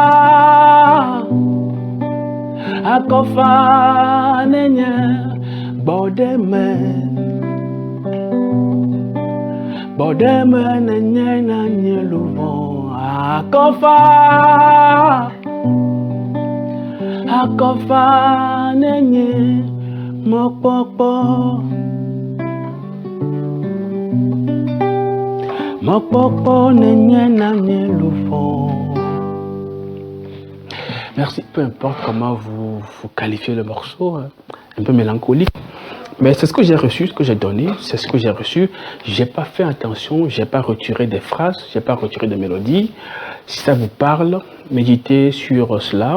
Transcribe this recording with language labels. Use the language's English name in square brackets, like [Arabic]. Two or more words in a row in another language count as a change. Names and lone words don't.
[Ewe] Akofa nenye bodeme Bodeme nenye na nyeluvo Akofa Akofa nenye mokpokpo Mokpokpo nenye na nyeluvo. [French] Merci, peu importe comment vous qualifiez le morceau, un peu mélancolique. Mais c'est ce que j'ai reçu, ce que j'ai donné, c'est ce que j'ai reçu. J'ai pas fait attention, j'ai pas retiré des phrases, j'ai pas retiré de mélodies. Si ça vous parle, méditez sur cela.